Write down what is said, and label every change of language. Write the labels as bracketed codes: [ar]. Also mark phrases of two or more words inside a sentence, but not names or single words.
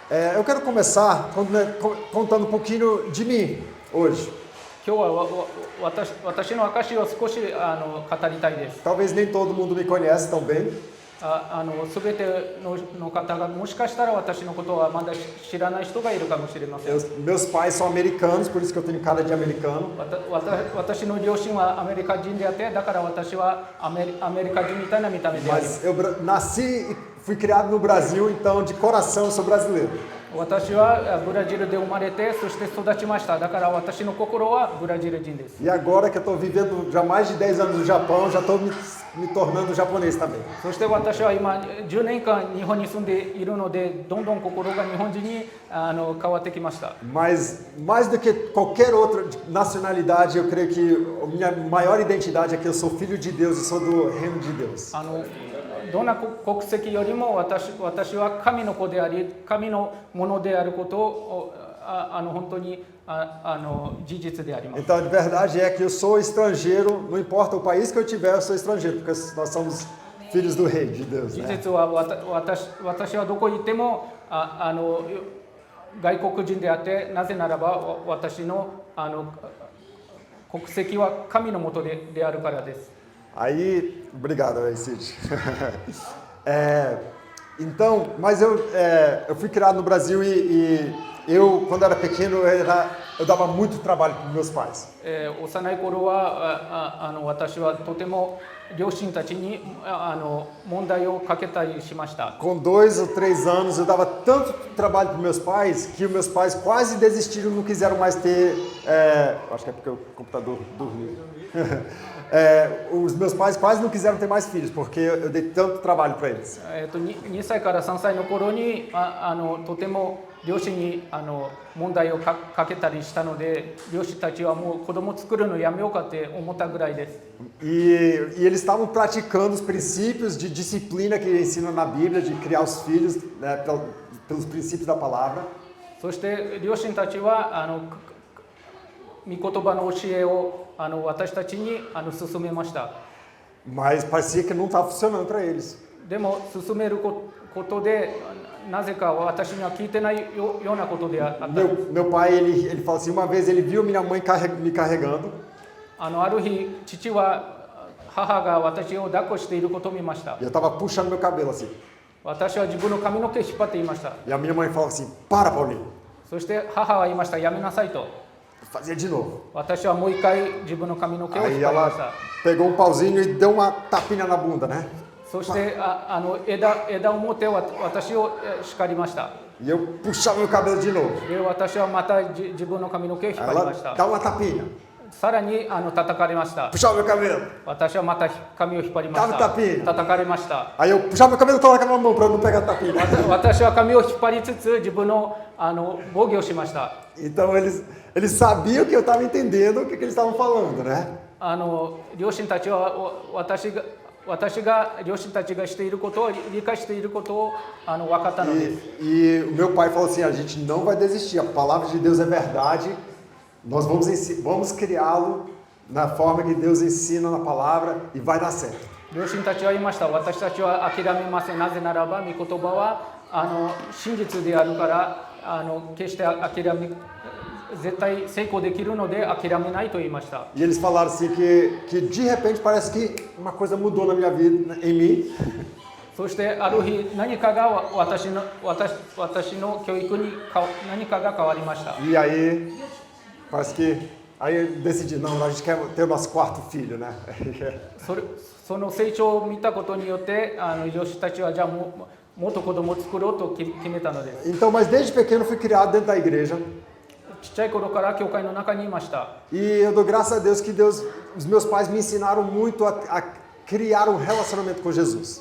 [pt] Eu quero começar contando um pouquinho de mim hoje. [ja] 今日は私の証を少し語りたいです。 [pt] Talvez nem todo mundo me conhece tão bem. [ja] すべての方がもしかしたら私のことはまだ知らない人がいるかもしれません。 [pt] Meus pais são americanos, por isso que eu tenho cara de americano. [ja] 私の両親はアメリカ人であって、だから私はアメリカ人みたいな見た目であります。 [pt] Mas eu nasci e fui criado no Brasil, então de coração eu sou brasileiro. [ja] 私はブラジルで生まれて、そして育ちました。だから私の心はブラジル人です。 [pt] E agora que eu estou vivendo já mais de 10 anos no Japão, já estou me tornando japonês também. [ja] そして私は今10年間日本に住んでいるので、どんどん心が日本人に変わってきました。 [pt] Mas mais do que qualquer outra nacionalidade, eu creio que a minha maior identidade é que eu sou filho de Deus e sou do reino de Deus. [ja] どんな国籍よりも私は神の子であり、神のものであることを本当に事実であります。 [pt] Então, de verdade é que eu sou estrangeiro, não importa o país que eu tiver, eu sou estrangeiro, porque nós somos filhos do rei de Deus. [ja] 事 [pt] Né? [ja] 実は私はどこに行っても外国人であって、なぜならば私の国籍は神のもとであるからです。 [pt] Aí, obrigado aí, Cid. Então, mas eu fui criado no Brasil e eu, quando era pequeno, eu dava muito trabalho para meus pais. [ja] 幼い頃は私はとても両親たちに問題をかけたりしました。 [pt] Com 2 ou 3 anos, eu dava tanto trabalho para meus pais que os meus pais quase desistiram, não quiseram mais ter. Acho que é porque o computador dormiu. Os meus pais quase não quiseram ter mais filhos, porque eu dei tanto trabalho para eles. [ja] 2 歳から3歳の頃にとても両親に問題をかけたりしたので、両親たちはもう子供作るのやめようかって思ったぐらいです。 [pt] E eles estavam praticando os princípios de disciplina que ensina na Bíblia, de criar os filhos, né, pelos princípios da palavra. [ja] そして両親たちは御言葉の教えを私たちに進めました。 [pt] Mas parecia que não estava funcionando para eles. [ja] でも進めることでなぜか私には聞いてないようなことであった。 [pt] Meu pai, ele fala assim, uma vez ele viu minha mãe me carregando. [ja] ある日父は母が私を抱っこしていることを見ました。 [pt] E eu estava puxando meu cabelo assim. [ja] 私は自分の髪の毛を引っ張っていました。 [pt] E a minha mãe falava assim, para, Paulinho. [ja] そして母は言いました。やめなさいと。 [pt] Fazia de novo. [ja] 私はもう一回自分の髪の毛を引っ [pt] Aí [ja] 張りました。 [pt] ela pegou um pauzinho e deu uma tapinha na bunda, né? [ja] そして枝を持って私を叱りました。 [pt] E eu puxava meu cabelo de novo. [ja] で私はまた自分の髪の毛を引っ張りまし [pt] Ela [ja] た。 [pt] dá uma tapinha. [ja] さらに叩かれました。 [pt] Puxava meu cabelo. [ja] 私はまた髪を引っ張りまし [pt] Dava [ja] た。 [pt] tapinha. [ja] 叩かれました。 [pt] Aí eu puxava meu cabelo e colocava na mão para não pegar tapinha. [ja] 私は髪を引っ張りつつ自分の防御をしました。 [pt] Então eles sabiam que eu estava entendendo o que eles estavam falando, né? [ja] 両親たちは私が両親たちがしていることを理解していることを分かったのです。 [pt] E o meu pai falou assim, a gente não vai desistir, a palavra de Deus é verdade, nós vamos criá-lo na forma que Deus ensina na palavra e vai dar certo. [ja] 両親たちは言いました。私たちは諦めません。なぜならば御言葉は真実であるから決して絶対成功できるので諦めないと言いました。 [pt] E eles falaram assim que de repente parece que uma coisa mudou na minha vida, em mim. [ja] そしてある日何かが私の教育に何かが変わりました。 [pt] E aí parece que aí eu decidi, não, a gente quer ter o nosso quarto filho, né? [ja] その成長を見たことによって両親たちはじゃあもっと子供を作ろうと決めたのです。 [pt] Então, mas desde pequeno eu fui criado dentro da igreja. [ja] ちっちゃい頃から教会の中にいました。 [pt] E eu dou graças a Deus que os meus pais me ensinaram muito a criar um relacionamento com Jesus.